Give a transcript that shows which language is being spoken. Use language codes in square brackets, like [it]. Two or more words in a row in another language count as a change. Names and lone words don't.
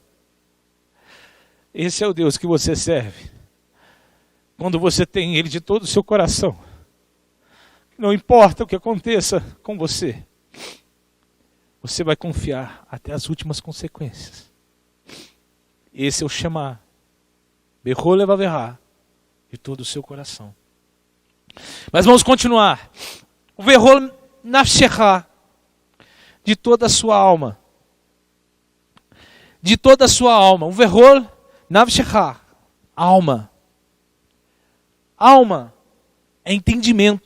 [pt] Esse é o Deus que você serve. Quando você tem Ele de todo o seu coração. Não importa o que aconteça com você. Você vai confiar até as últimas consequências. Esse é o Shema. [he] בכל לבבך. [pt] De todo o seu coração. Mas vamos continuar. [he] ובכל נפשך. [pt] De toda a sua alma. De toda a sua alma. [he] ובכל נפשך. [pt] Alma. Alma é entendimento.